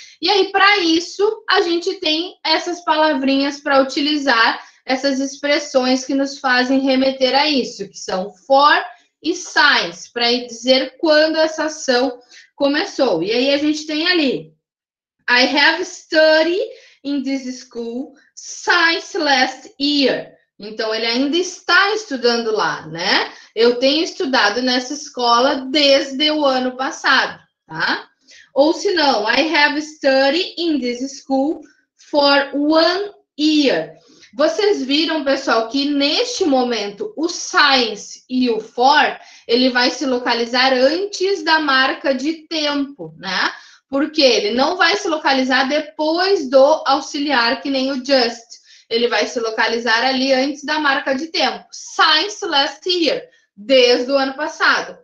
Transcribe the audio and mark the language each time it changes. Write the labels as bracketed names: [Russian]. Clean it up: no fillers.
[Portuguese] E aí, para isso, a gente tem essas palavrinhas para utilizar, essas expressões que nos fazem remeter a isso, que são for e since, para dizer quando essa ação começou. E aí, a gente tem ali, [English] I have studied in this school since last year. [Portuguese] Então, ele ainda está estudando lá, né? Eu tenho estudado nessa escola desde o ano passado, tá? Ou se não, [English] I have studied in this school for 1 year. [Portuguese] Vocês viram, pessoal, que neste momento o since e o for, ele vai se localizar antes da marca de tempo, né? Porque ele não vai se localizar depois do auxiliar, que nem o just. Ele vai se localizar ali antes da marca de tempo. [English] Since last year, [Portuguese] desde o ano passado.